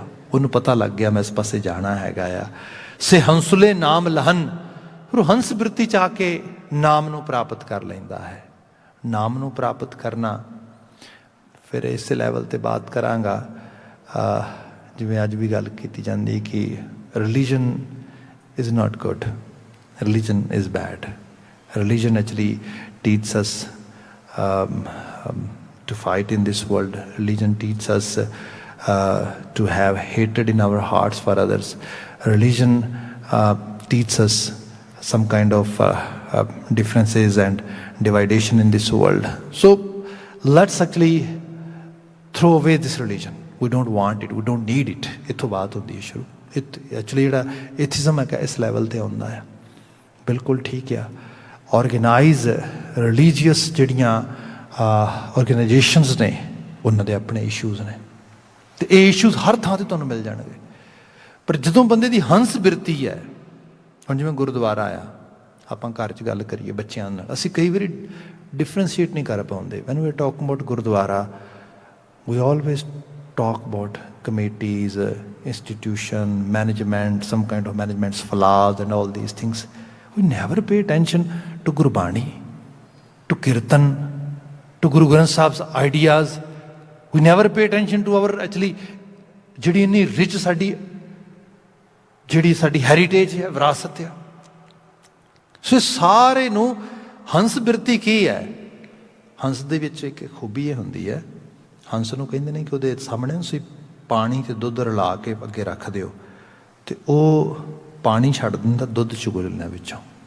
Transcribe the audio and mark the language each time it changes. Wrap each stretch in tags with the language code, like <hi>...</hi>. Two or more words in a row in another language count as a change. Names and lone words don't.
<pa>ਉਹਨੂੰ ਪਤਾ ਲੱਗ ਗਿਆ ਮੈਂ ਇਸ ਪਾਸੇ ਜਾਣਾ ਹੈਗਾ ਆ। ਸੇ ਹੰਸੁਲੇ ਨਾਮ ਲਹਨ। ਫਿਰ ਉਹ ਹੰਸ ਬਿਰਤੀ 'ਚ ਆ ਕੇ ਨਾਮ ਨੂੰ ਪ੍ਰਾਪਤ ਕਰ ਲੈਂਦਾ ਹੈ। ਨਾਮ ਨੂੰ ਪ੍ਰਾਪਤ ਕਰਨਾ ਫਿਰ ਇਸੇ ਲੈਵਲ 'ਤੇ ਬਾਤ ਕਰਾਂਗਾ। ਜਿਵੇਂ ਅੱਜ ਵੀ ਗੱਲ ਕੀਤੀ ਜਾਂਦੀ ਕਿ ਰਿਲੀਜਨ</pa> <en>is not good, religion is bad. Religion actually teaches us to fight in this world. Religion teaches us to have hatred in our hearts for others. Religion teaches us some kind of differences and dividation in this world. So let's actually throw away this religion. We don't want it, we don't need it.</en> <pa>ਇੱਥੋਂ ਬਾਤ ਹੁੰਦੀ ਹੈ ਸ਼ੁਰੂ। ਐਕਚੁਅਲੀ ਜਿਹੜਾ ਐਥਿਜ਼ਮ ਹੈਗਾ ਇਸ ਲੈਵਲ 'ਤੇ ਆਉਂਦਾ ਆ। ਬਿਲਕੁਲ ਠੀਕ ਆ।</pa> <en>organized religious</en> <pa>ਜਿਹੜੀਆਂ ਔਰਗੇਨਾਈਜੇਸ਼ਨਸ ਨੇ, ਉਹਨਾਂ ਦੇ ਆਪਣੇ ਇਸ਼ੂਜ਼ ਨੇ, ਅਤੇ ਇਹ ਇਸ਼ੂਜ਼ ਹਰ ਥਾਂ 'ਤੇ ਤੁਹਾਨੂੰ ਮਿਲ ਜਾਣਗੇ। ਪਰ ਜਦੋਂ ਬੰਦੇ ਦੀ ਹੰਸ ਬਿਰਤੀ ਹੈ, ਹੁਣ ਜਿਵੇਂ ਗੁਰਦੁਆਰਾ ਆ, ਆਪਾਂ ਘਰ 'ਚ ਗੱਲ ਕਰੀਏ ਬੱਚਿਆਂ ਨਾਲ, ਅਸੀਂ ਕਈ ਵਾਰੀ ਡਿਫਰੈਂਸ਼ੀਏਟ ਨਹੀਂ ਕਰ ਪਾਉਂਦੇ।</pa> <en>when we talk about Gurdwara, we always talk about committees, institution, management, some kind of management's flaws and all these things. We never pay attention to Gurbani, to Kirtan, to Guru Granth Sahib's ideas. We never pay attention to our actually</en> <pa>ਜਿਹੜੀ ਇੰਨੀ ਰਿਚ ਜਿਹੜੀ ਸਾਡੀ ਹੈਰੀਟੇਜ ਹੈ, ਵਿਰਾਸਤ ਹੈ। ਸੋ ਸਾਰੇ ਨੂੰ ਹੰਸ ਬਿਰਤੀ ਕੀ ਹੈ? ਹੰਸ ਦੇ ਵਿੱਚ ਇੱਕ ਖੂਬੀ ਇਹ ਹੁੰਦੀ ਹੈ, ਹੰਸ ਨੂੰ ਕਹਿੰਦੇ ਨੇ ਕਿ ਉਹਦੇ ਸਾਹਮਣੇ ਤੁਸੀਂ ਪਾਣੀ ਅਤੇ ਦੁੱਧ ਰਲਾ ਕੇ ਅੱਗੇ ਰੱਖ ਦਿਓ, ਅਤੇ ਉਹ ਪਾਣੀ ਛੱਡ ਦਿੰਦਾ, ਦੁੱਧ ਚੁਗ ਲੈਂਦਾ ਵਿੱਚੋਂ।</pa>